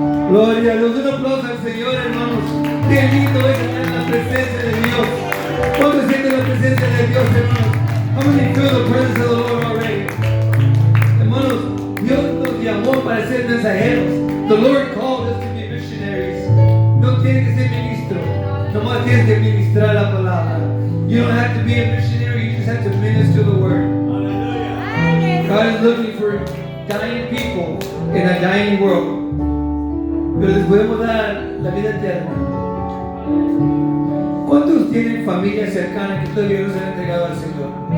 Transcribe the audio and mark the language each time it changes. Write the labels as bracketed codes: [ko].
[es] Gloria a Dios. Un aplauso al Señor, hermanos. Qué lindo es estar en la presencia de Dios. ¿Cuánto siente la presencia de Dios, hermanos? [en] How many feel the presence of the Lord already? [es] Hermanos, Dios nos llamó para ser mensajeros. [en] The Lord called us to be missionaries. [es] No tienes que ser ministro. Nomás tienes que ministrar la palabra. [en] You don't have to be a missionary. You just have to minister the word. God is looking for dying people in a dying world. [es] Pero les podemos dar la vida eterna. ¿Cuántos tienen familia cercana que todavía no se han entregado al Señor?